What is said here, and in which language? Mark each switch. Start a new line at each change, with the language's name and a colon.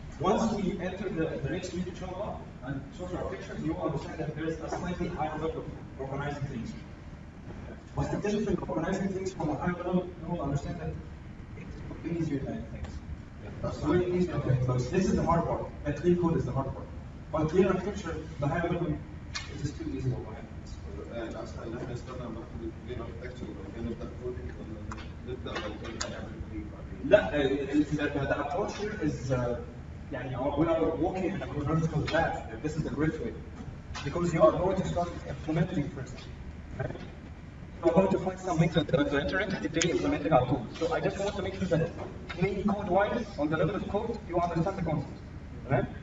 English: Once we enter the next week, inshallah, and software architecture, you will understand that there is a slightly higher level of organizing things. What's the difference of organizing things from a higher level? You will understand that it's easier than things. It's really easy. Okay, so this is the hard part. And clean code is the hard part. But clean architecture, the higher level, it is too easy to find.
Arabic: الأسهل إن إحنا نستنى ناخد الكلين أركتشر وبعد كده نبدأ كودينج ولا نبدأ بعد كده نعمل كلين بعدين؟ لا,
English: the approach here is
Arabic: يعني
English: we are working in a chronological path. This is the great way. Because you are going to start implementing first. Right? You're going to find some method to enter it, to implement it out. So I just want to make sure that clean code-wise, on the level of code, you understand the concept. Right?